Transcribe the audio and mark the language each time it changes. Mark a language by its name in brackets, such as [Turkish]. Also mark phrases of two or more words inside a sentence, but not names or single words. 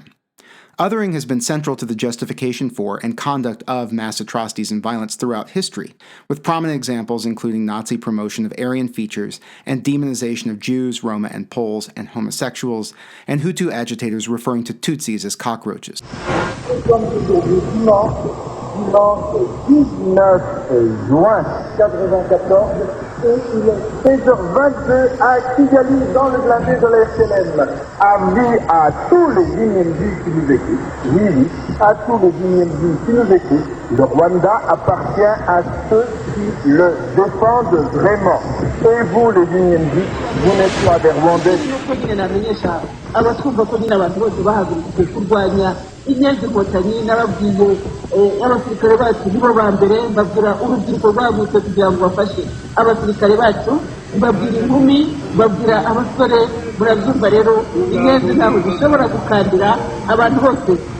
[English] Othering has been central to the justification for and conduct of mass atrocities and violence throughout history, with prominent examples including Nazi promotion of Aryan features and demonization of Jews, Roma, and Poles, and homosexuals, and Hutu agitators referring to Tutsis as cockroaches. [French] Dimanche 19 juin 1994, et il est 16h22 à Kigali, dans le blindé de la FLN. Avis à tous les Guinéens qui nous écoutent, oui, à tous les Guinéens qui nous écoutent, le Rwanda appartient à ceux qui le défendent vraiment. Et vous, les Guinéens, vous n'êtes pas des Rwandais. [Kinyarwanda] Inyenzi Inkotanyi n'ababwiye abasirikare bacu nibo ba mbere babwira urubyiruko rwagutse kugira ngo bafashe abasirikare bacu babwira inkumi babwira abasore murabyumva rero inyenzi ntabwo zishobora gukandira abantu bose